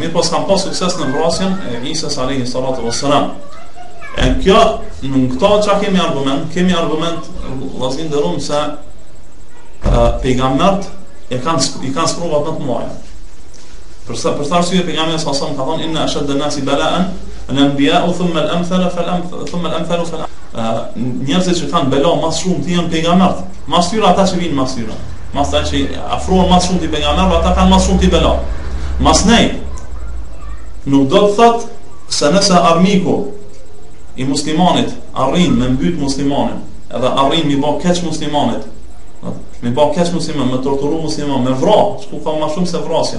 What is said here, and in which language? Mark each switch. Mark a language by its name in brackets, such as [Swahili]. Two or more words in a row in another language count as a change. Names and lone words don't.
[Albanian] Mirë po s'kan pas sukses në vrasjen e Isës [Arabic] عليه الصلاة والسلام. [Albanian] E kjo në këto çka kemi argument vllazin dërum se pejgambert i kanë sprova më të mëdha. Për sa arsye pejgamberi [Arabic] صلى الله عليه وسلم [Albanian] ka thënë [Arabic] إن أشد الناس بلاء الأنبياء ثم الأمثل [Albanian] njerëzit që kanë bela më shumë të janë pejgambert. Mas tyre ata që vinë mas tyre. Mas ata që afrohen më shumë të pejgamberëve, ata kanë më shumë të bela. Mas nej nuk do të thotë se nëse armiku i muslimanit arrin me mbyt muslimanin, edhe arrin mi bë keq muslimanit, me torturu musliman, me vra, çku ka më shumë se vrasja.